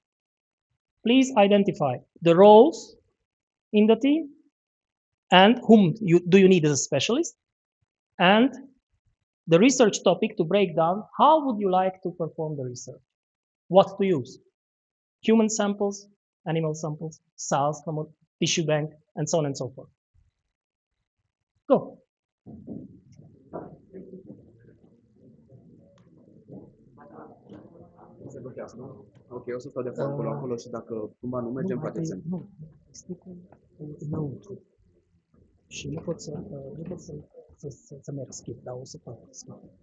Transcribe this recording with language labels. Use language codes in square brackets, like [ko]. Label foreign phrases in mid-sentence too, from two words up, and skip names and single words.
[en] Please identify the roles in the team and whom do you need as a specialist, and the research topic to break down how would you like to perform the research, what to use, human samples, animal samples, cells from a tissue bank, and so on and so forth. Go. [ro] Ok, o să stau de fapt acolo și dacă cumva nu mergem, poate să... Nu, sticul înăuntru. Și nu pot să merg schimb, dar o să fac schimb.